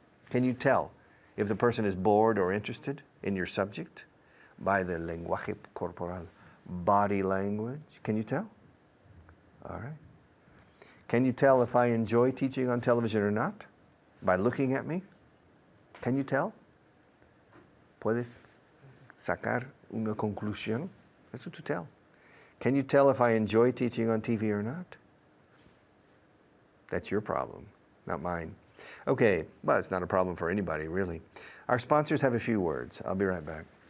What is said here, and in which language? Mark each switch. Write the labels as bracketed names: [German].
[English] Can you tell if the person is bored or interested in your subject by the [Spanish] lenguaje corporal, [English] body language? Can you tell? All right. Can you tell if I enjoy teaching on television or not by looking at me? Can you tell? [Spanish] ¿Puedes sacar una conclusión? Eso tú tell. [English] Can you tell if I enjoy teaching on TV or not? That's your problem, not mine. Okay, well, it's not a problem for anybody, really. Our sponsors have a few words. I'll be right back.